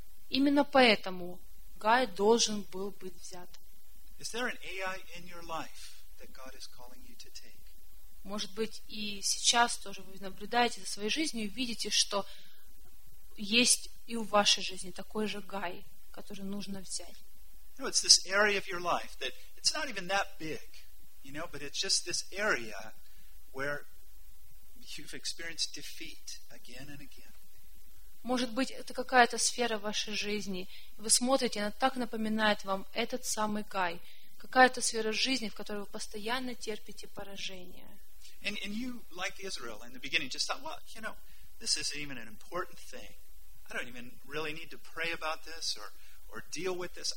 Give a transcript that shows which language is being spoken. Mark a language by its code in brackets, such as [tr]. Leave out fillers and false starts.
[ru] Именно поэтому Гай должен был быть взят. [en] Is there an AI in your life that God is calling you to take? [ru] Может быть, и сейчас тоже вы наблюдаете за своей жизнью и видите, что есть и в вашей жизни такой же Гай, который нужно взять. [en] You know, it's this area of your life that it's not even that big, you know, but it's just this area where you've experienced defeat again and again. [ru] Может быть, это какая-то сфера вашей жизни. Вы смотрите, она так напоминает вам этот самый Гай. Какая-то сфера жизни, в которой вы постоянно терпите поражение. [en] And you, like Israel, in the beginning, just thought, well, you know, this isn't even an important thing. I don't even really need to pray about this or deal with this.